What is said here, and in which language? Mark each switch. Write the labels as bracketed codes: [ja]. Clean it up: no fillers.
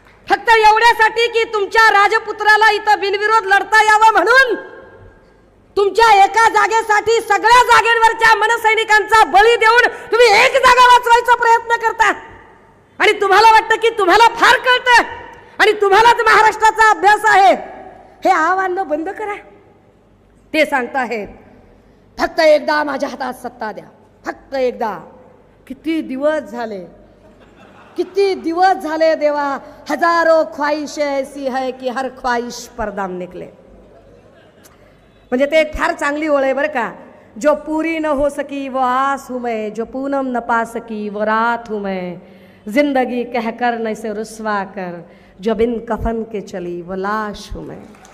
[mr] फक्त एवढ्यासाठी की तुमच्या राजपुत्राला इथं बिनविरोध लढता यावं म्हणून तुमच्या एका जागेसाठी सगळ्या जागेवरच्या मनसैनिकांचा बळी देऊन तुम्ही एक जागा वाचवायचा प्रयत्न करता आणि तुम्हाला वाटतं की तुम्हाला फार कळतं आणि तुम्हालाच महाराष्ट्राचा अभ्यास आहे. हे आव्हान बंद करा. ते सांगताहेत फक्त एकदा माझ्या हातात सत्ता द्या, फक्त एकदा. किती दिवस झाले, किती दिवस झाले देवा. [hi] हजारो ख्वाहिशें ऐसी है कि हर ख्वाहिश पर दाम निकले. [mr] म्हणजे ते एक फार चांगली ओळ आहे बरं का. [hi] जो पूरी न हो सकी वो आस हूँ मैं, जो पूनम न पा सकी वो रात हूँ मैं, जिंदगी कहकर न इसे रुस्वा कर, जो बिन कफन के चली वो लाश हूँ मैं.